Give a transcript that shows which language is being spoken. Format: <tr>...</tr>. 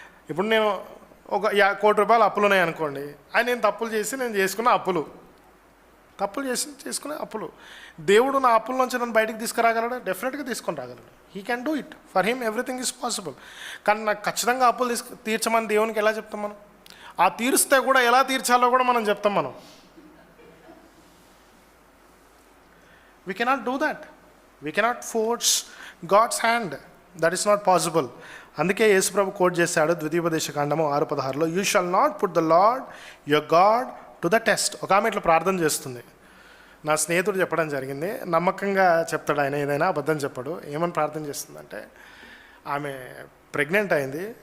<te>ఇప్పుడు నేను ఒక 1 కోటి రూపాయలు అప్పులు ఉన్నాయి అనుకోండి, నేను తప్పులు చేసి నేను చేసుకున్న అప్పులు, చేసుకునే అప్పులు. దేవుడు నా అప్పుల నుంచి నన్ను బయటికి తీసుకురాగలడు? డెఫినెట్గా తీసుకొని రాగలడు.</te> <en>He can do it. For him everything is possible.</en> <te>కానీ నాకు ఖచ్చితంగా అప్పులు తీర్చమని దేవునికి ఎలా చెప్తాం మనం? ఆ తీరుస్తే కూడా ఎలా తీర్చాలో కూడా మనం చెప్తాం మనం.</te> <en>We cannot do that. We cannot force God's hand. That is not possible.</en> <te>అందుకే యేసుప్రభు కోట్ చేశాడు ద్వితీయోపదేశకాండము 6:16లో,</te> <en>You shall not put the Lord your God to the test.</en> <te>ఒక ఆమె ఇట్లా ప్రార్థన చేస్తుంది. నా స్నేహితుడు చెప్పడం జరిగింది, నమ్మకంగా చెప్తాడు ఆయన, ఏదైనా అబద్ధం చెప్పడు. ఏమని ప్రార్థన చేస్తుందంటే, ఆమె ప్రెగ్నెంట్ అయింది.</te>